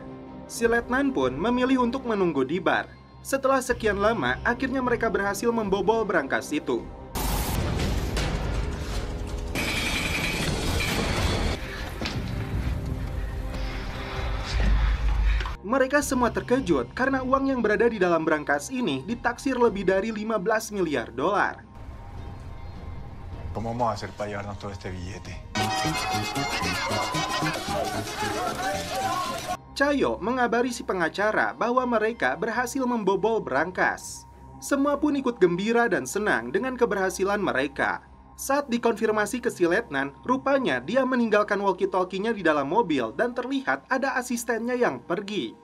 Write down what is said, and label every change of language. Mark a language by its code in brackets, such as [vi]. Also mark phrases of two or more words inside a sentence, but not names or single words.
[id] Si letnan pun memilih untuk menunggu di bar. Setelah sekian lama, akhirnya mereka berhasil membobol brankas itu. Mereka semua terkejut karena uang yang berada di dalam brankas ini ditaksir lebih dari 15 miliar dolar. [es] ¿Cómo vamos a hacer para llevarnos todo este billete? [id] Chayo mengabari si pengacara bahwa mereka berhasil membobol brankas. Semua pun ikut gembira dan senang dengan keberhasilan mereka. Saat dikonfirmasi ke si letnan, rupanya dia meninggalkan walkie-talkie-nya di dalam mobil dan terlihat ada asistennya yang pergi.